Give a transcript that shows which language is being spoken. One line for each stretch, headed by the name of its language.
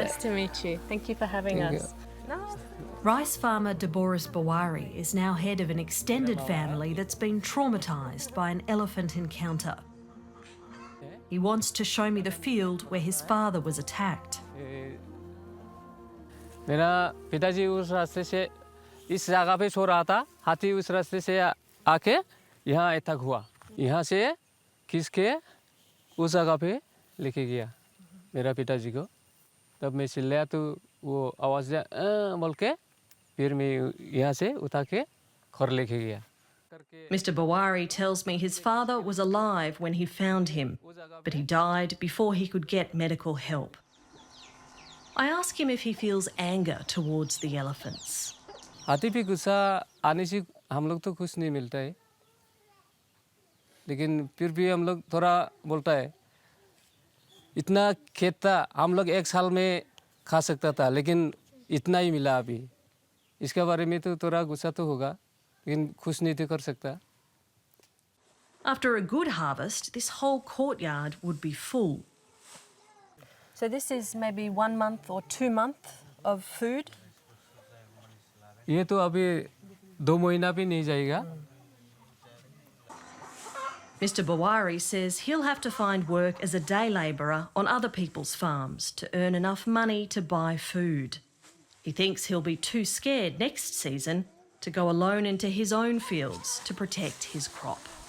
English: Nice to meet you. Thank you for having Thank us. Namaste. Rice farmer Boris Bawari is now head of an extended family that's been traumatised by an elephant encounter. He wants to show me the field where his father was attacked.
Hindi: मेरा पिताजी उस रास्ते से इस जगह पे सो रहा था, हाथी उस रास्ते से आके यहाँ अटैक हुआ, यहाँ से खींच के उस जगह पे लेके गया मेरा पिताजी को। तब मैं चिल्लाया तो वो आवाज़ बोल के फिर मैं यहाँ से उठा के घर लेके गया।
English: Mr. Bawari tells me his father was alive when he found him, but he died before he could get medical help. I ask him if he feels anger towards the elephants.
Hindi: हाथी पे गुस्सा आने से हम लोग तो कुछ नहीं मिलता है, लेकिन फिर भी हम लोग थोड़ा बोलता है इतना खेत था, हम लोग एक साल में खा सकता था, लेकिन इतना ही मिला अभी। इसके बारे में तो थोड़ा गुस्सा तो होगा, लेकिन खुश नहीं तो कर सकता।
English: After a good harvest, this whole courtyard would be full. So this is maybe 1 month or 2 months of food?
Hindi: ये तो अभी 2 महीना भी नहीं जाएगा।
English: Mr. Bawari says he'll have to find work as a day labourer on other people's farms to earn enough money to buy food. He thinks he'll be too scared next season to go alone into his own fields to protect his crop.